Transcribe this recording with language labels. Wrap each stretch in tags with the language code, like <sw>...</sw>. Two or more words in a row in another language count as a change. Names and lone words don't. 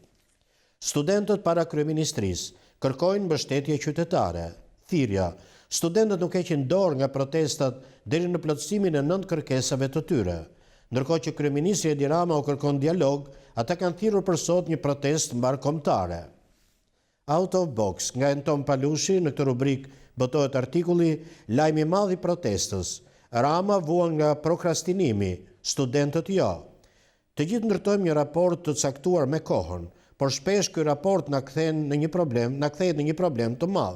<sq>Studentët para kryeministrisë kërkojnë mbështetje qytetare. Thirrja: studentët nuk heqin dorë nga protestat deri në plotësimin e 9 kërkesave të tyre. Ndërkohë që kryeministri Edi Rama u kërkon dialog, ata kanë thirrur për sot një protestë mbarkombëtare.</sq> <en>Out of box,</en> <sq>nga Anton Palushi, në këtë rubrik botohet artikulli Lajmi i madh i protestës. Rama vuan nga prokrastinimi, studentët jo. Të gjithë ndërtojmë një raport të caktuar me kohën, por shpesh ky raport na kthehet në një problem të madh.</sq>